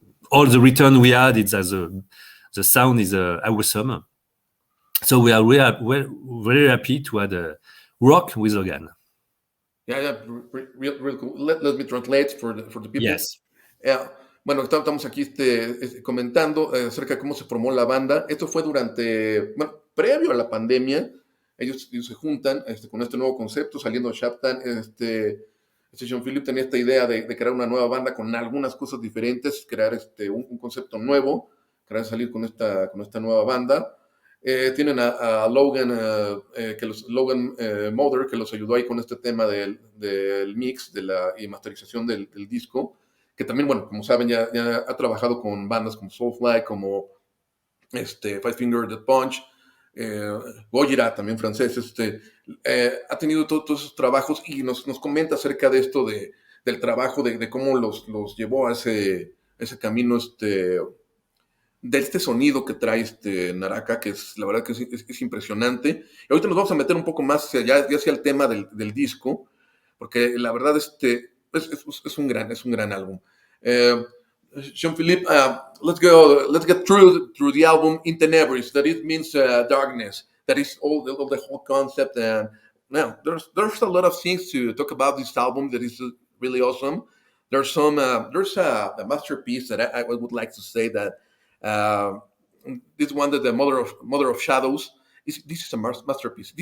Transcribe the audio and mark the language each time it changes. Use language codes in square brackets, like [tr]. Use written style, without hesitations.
[en] All the return we had is as the sound is awesome. So we are very happy to have a rock with Logan. Yeah, real cool. Let me translate for the people. Yes. [es] Bueno, estamos aquí comentando acerca de cómo se formó la banda. Esto fue previo a la pandemia. Ellos se juntan con este nuevo concepto, saliendo de Shaptan. Jean-Philippe tenía esta idea de crear una nueva banda con algunas cosas diferentes, crear un concepto nuevo, salir con esta nueva banda. Tienen a Logan, Logan Mather, que los ayudó ahí con este tema del mix y masterización del disco, que también, bueno, como saben, ya ha trabajado con bandas como Soulfly, como Five Finger Death Punch, Gojira, también francés. Ha tenido todos esos trabajos y nos comenta acerca de esto, del trabajo, de cómo los llevó a ese camino de este sonido que trae Naraka, que es la verdad que es impresionante. Y ahorita nos vamos a meter un poco más ya hacia el tema del disco, porque la verdad es un gran álbum. [en] Jean-Philippe, let's get through the album In Tenebris. That it means darkness. That is all the whole concept. And now there's a lot of things to talk about this album that is really awesome. There's a masterpiece that I would like to say that this one, that the Mother of Shadows, this is a masterpiece.